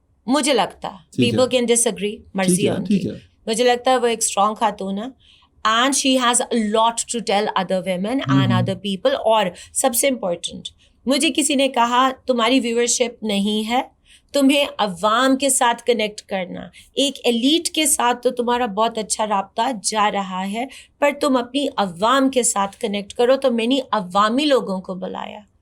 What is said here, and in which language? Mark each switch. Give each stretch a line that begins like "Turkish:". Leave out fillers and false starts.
Urdu: مجھے لگتا ہے
English: people can disagree,
Urdu: مرضی ہے ان کی. مجھے لگتا ہے وہ ایک اسٹرانگ خاتون ہے
English: and she has a lot to tell other women and other people.
Urdu: اور سب سے امپورٹنٹ, مجھے کسی نے کہا تمہاری ویورشپ نہیں ہے, تمہیں عوام کے ساتھ کنیکٹ کرنا, ایک ایلیٹ کے ساتھ تو تمہارا بہت اچھا رابطہ جا رہا ہے, پر تم اپنی عوام کے ساتھ کنیکٹ کرو. تو میں نے عوامی لوگوں کو بلایا.